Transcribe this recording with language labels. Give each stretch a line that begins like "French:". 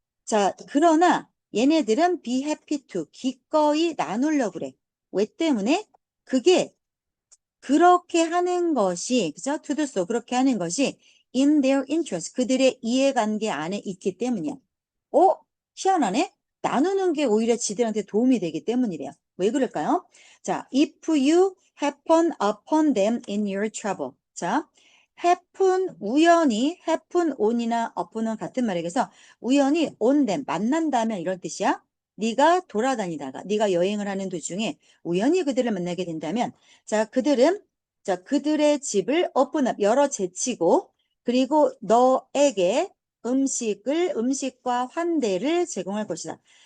Korean: 자, 그러나 얘네들은
English: be happy to
Korean: 기꺼이 나누려고 그래. 왜 때문에? 그게 그렇게 하는 것이, 그죠?
English: to do so,
Korean: 그렇게 하는 것이
English: in their interest,
Korean: 그들의 이해관계 안에 있기 때문이야. 희한하네? 나누는 게 오히려 지들한테 도움이 되기 때문이래요. 왜 그럴까요?
English: 자, if you happen upon them in your trouble.
Korean: 자, 우연히, happen on이나 upon은 같은 말이에요. 그래서 우연히
English: on them,
Korean: 만난다면 이런 뜻이야. 네가 돌아다니다가, 네가 여행을 하는 도중에 우연히 그들을 만나게 된다면, 자, 그들의 집을
English: open up,
Korean: 열어 제치고, 그리고 너에게 음식과 환대를 제공할 것이다.